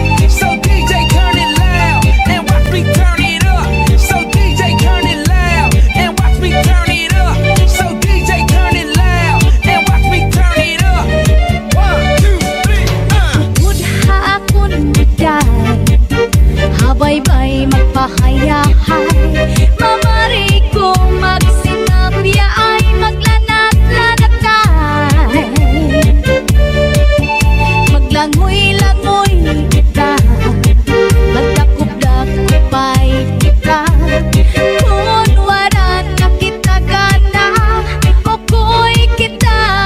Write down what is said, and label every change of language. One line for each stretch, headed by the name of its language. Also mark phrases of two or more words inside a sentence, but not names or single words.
English: So DJ turn it loud and watch me turn it up. So DJ turn it loud and watch me turn it up. So DJ turn it loud and watch me turn it up. 1, 2, 3,
Hiligaynon: Mudha akon biday, habay-bay magpahayahay. Mamari ko magsinabya ay maglanat-lanatay. Maglangoy-langoy kita, magdakop-dakopay kita. Kung wala na kita gana, oko'y kita.